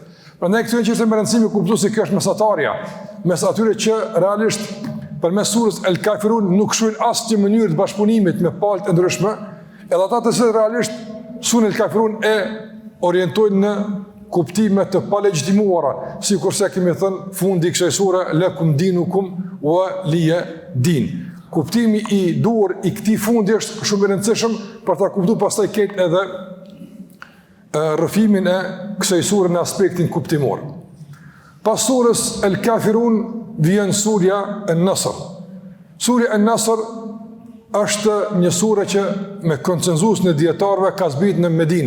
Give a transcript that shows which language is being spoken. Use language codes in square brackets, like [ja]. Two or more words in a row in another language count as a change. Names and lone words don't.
[sq] Prandaj këtu është më rëndësishme kuptues se kjo është mesatarja, mes atyre që realisht përmes surës El Kafirun nuk shohin asnjë mënyrë të bashkëpunimit me palët e ndryshme, edhe ata të cilët realisht surën El Kafirun e orientojnë në kuptime të palegjitimuara, sikurse kemi thënë fundi i kësaj sure [ar] لكم دينكم ولي دين. [sq] Kuptimi i duhur i këtij fundi është shumë i rëndësishëm për ta kuptuar pastaj këtë edhe rrëfimin e kësaj sure në aspektin kuptimor. Pas surës El Kafirun vjen surja En Nasr. Surja En Nasr është një sure që me konsenzus në dietarëve ka zbritur në Medinë.